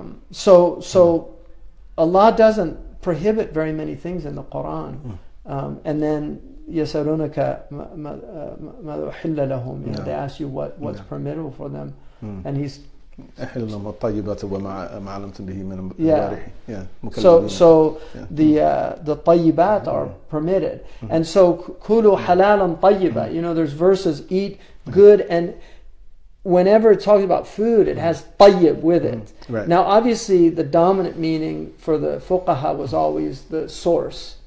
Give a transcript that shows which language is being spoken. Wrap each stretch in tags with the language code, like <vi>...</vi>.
<en>So Allah doesn't prohibit very many things in the Quran, and then</en> <ar>يسألونك ماذا أحل لهم.</ar> <en>They ask you what's permissible for them, and he's</en> <ar>أحل لهم الطيبات وما علمتم به من الجوارح.</ar> <en>So the طيبات are permitted, and so</en> <ar>كلوا حلالا طيبا.</ar> <en>There's verses, eat good, and whenever it talks about food, it has طيب with it. Right. Now, obviously, the dominant meaning for the fuqaha was always the source.</en>